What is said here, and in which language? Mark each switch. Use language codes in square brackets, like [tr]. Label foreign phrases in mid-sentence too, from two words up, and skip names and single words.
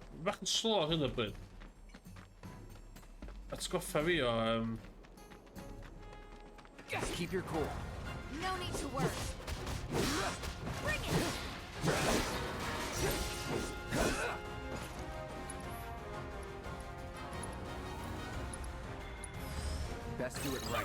[cy] Bach yn slo ar hyn o bryd. Atgoffa fi o [en] Keep your cool. No need to worry. Bring it! Best do it right.